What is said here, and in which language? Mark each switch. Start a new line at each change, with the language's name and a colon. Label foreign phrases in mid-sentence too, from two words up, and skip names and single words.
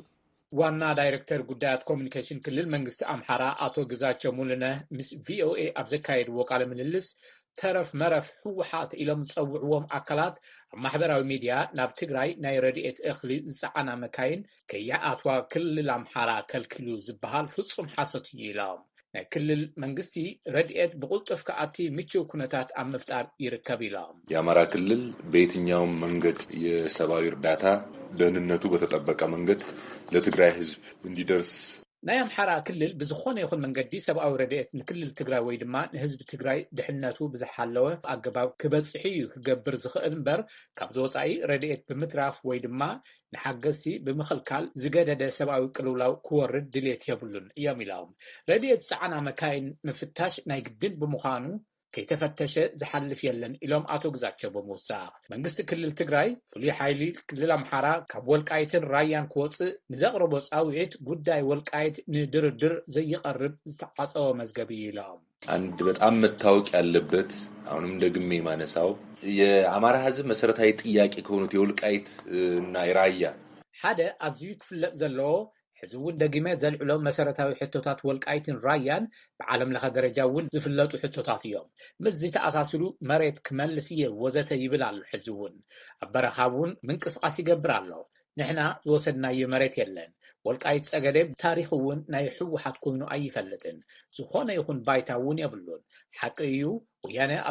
Tigrinya: ዋና ዳይሬክተር ጉዳያት ኮሚኒኬሽን ክልል መንግስቲ አምሓራ አቶ ግዛቸው ሙሉነህ ምስ ቪኦኤ ኣብ ዘካየድዎ ቃለ ምልልስ ተረፍ መረፍ ሕወሓት ኢሎም ዝፀውዕዎም አካላት ኣብ ማሕበራዊ ሚድያ ናብ ትግራይ ናይ ረድኤት እኽሊ ዝፀዓና መካይን ከይኣትዋ ክልል አምሓራ ከልክሉ ዝበሃል ፍጹም ሓሰት እዩ ኢሎም ናይ ክልል መንግስቲ ረድኤት ብቁልጡፍ ከኣቲ ምቹው ኩነታት ኣብ ምፍጣር ይርከብ ኢሎም
Amharic: የአማራ ክልል በየትኛውም መንገድ የሰብአዊ እርዳታ ደህንነቱ በተጠበቀ መንገድ ለትግራይ ህዝብ እንዲደርስ
Tigrinya: ናይ አምሓራ ክልል ብዝኾነ ይኹን መንገዲ ሰብኣዊ ረድኤት ንክልል ትግራይ ወይ ድማ ንህዝቢ ትግራይ ድሕነቱ ብዝሓለወ ኣገባብ ክበጽሕ እዩ ክገብር ዝኽእል እምበር ካብ ዝወፃኢ ረድኤት ብምትራፍ ወይ ድማ ንሓገዝቲ ብምኽልካል ዝገደደ ሰብኣዊ ቅልውላው ክወርድ ድሌት የብሉን እዮም ኢሎም ረድኤት ፀዓና መካይን ምፍታሽ ናይ ግድን ብምዃኑ ከይተፈተሸ ዝሓልፍ የለን ኢሎም አቶ ግዛቸው ብምውሳኽ መንግስቲ ክልል ትግራይ ፍሉይ ሓይሊ ክልል አምሓራ ካብ ወልቃይትን ራያን ክወፅእ ንዘቕረቦ ጻውዒት ጉዳይ ወልቃይት ንድርድር ዘይቀርብ ዝተዓፀወ መዝገቢ ኢሎም
Amharic: አንድ በጣም መታወቅ ያለበት አሁንም ደግሜ ማነሳው የአማራ ህዝብ መሰረታዊ ጥያቄ ከሆኑት የወልቃይት እና የራያ
Tigrinya: ሓደ አዝዩ ክፍለጥ ዘለዎ ሕዝውን ደጊመ ዘልዕሎም መሰረታዊ ሕቶታት ወልቃይትን ራያን ብዓለም ለኸ ደረጃ እውን ዝፍለጡ ሕቶታት እዮም ምዚ ተኣሳስሉ መሬት ክመልስ እየ ወዘተ ይብል ኣሎ ሕዝውን ኣብ በረኻ እውን ምንቅስቃስ ይገብር ኣሎ ንሕና ዝወሰድናዮ መሬት የለን ወልቃይት ጸገደ ታሪኽ እውን ናይ ሕወሓት ኮይኑ ኣይፈልጥን ዝኾነ ይኹን ባይታ እውን የብሉን ሓቂ እዩ ወያነ ኣብ